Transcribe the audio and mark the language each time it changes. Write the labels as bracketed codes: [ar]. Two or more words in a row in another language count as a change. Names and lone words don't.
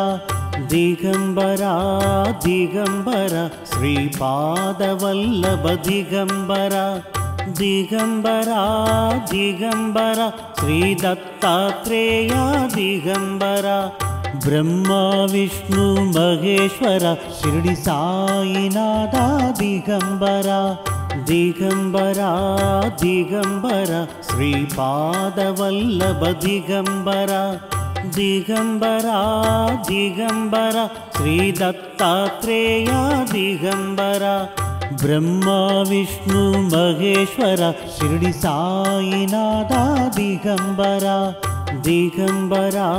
[mr] दिगंबरा दिगंबरा श्रीपादवल्लभ दिगंबरा दिगंबरा दिगंबरा श्रीदत्तात्रेया दिगंबरा ब्रह्मा विष्णु महेश्वर शिरडी साईनाथा दिगंबरा [sa] ದಿಗಂಬರ ದಿಗಂಬರ ಶ್ರೀಪಾದವಲ್ಲಭ ದಿಗಂಬರ ದಿಗಂಬರ ದಿಗಂಬರ ಶ್ರೀ ದತ್ತಾತ್ರೇಯ ದಿಗಂಬರ ಬ್ರಹ್ಮ ವಿಷ್ಣು ಮಹೇಶ್ವರ ಶಿರಡಿ ಸಾಯಿನಾಥ ದಿಗಂಬರ ದಿಗಂಬರ